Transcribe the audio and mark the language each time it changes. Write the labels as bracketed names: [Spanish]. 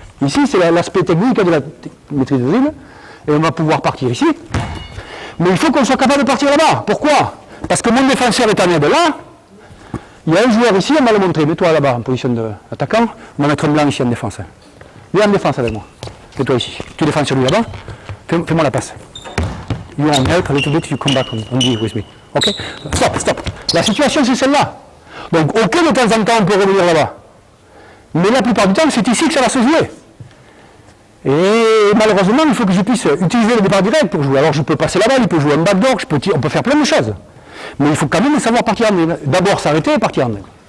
[French] Ici, c'est l'aspect technique de la maîtrise de dribble. Et on va pouvoir partir ici. Mais il faut qu'on soit capable de partir là-bas. Pourquoi? Parce que mon défenseur est en aide là. Il y a un joueur ici, on va le montrer. Mets-toi là-bas en position d'attaquant. On va mettre un blanc ici en défense. Viens en défense avec moi. Mets-toi ici. Tu défends sur lui là-bas. Fais-moi la passe. [English] You want help a little bit, you come back on deal with me. Ok? Stop. [French] La situation, c'est celle-là. Donc, ok, de temps en temps, on peut revenir là-bas. Mais la plupart du temps, c'est ici que ça va se jouer. Et malheureusement, il faut que je puisse utiliser le départ direct pour jouer. Alors, je peux passer la balle, il peut jouer un backdoor, on peut faire plein de choses. Mais il faut quand même savoir partir en drill. D'abord s'arrêter et partir en drill.